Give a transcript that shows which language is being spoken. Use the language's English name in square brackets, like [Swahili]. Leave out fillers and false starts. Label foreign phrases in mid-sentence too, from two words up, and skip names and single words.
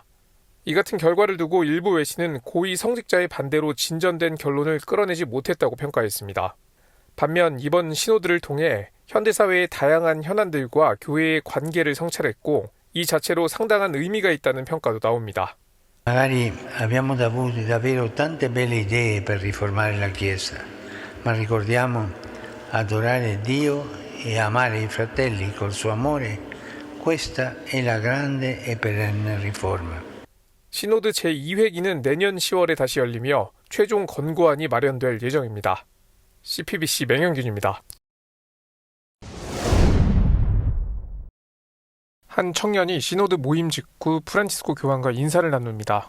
[Korean] 이 같은 결과를 두고 일부 외신은 고위 성직자의 반대로 진전된 결론을 끌어내지 못했다고 평가했습니다. 반면 이번 시노드를 통해 현대사회의 다양한 현안들과 교회의 관계를 성찰했고 이 자체로 상당한 의미가 있다는 평가도 나옵니다. [Italian] Magari abbiamo avuto davvero tante belle idee per riformare la Chiesa, ma ricordiamo adorare Dio e amare i fratelli col suo amore. Questa è la grande e perenne riforma. [Korean] 시노드 제2회기는 내년 10월에 다시 열리며 최종 권고안이 마련될 예정입니다. CPBC 맹영균입니다. 한 청년이 시노드 모임 직후 프란치스코 교황과 인사를 나눕니다.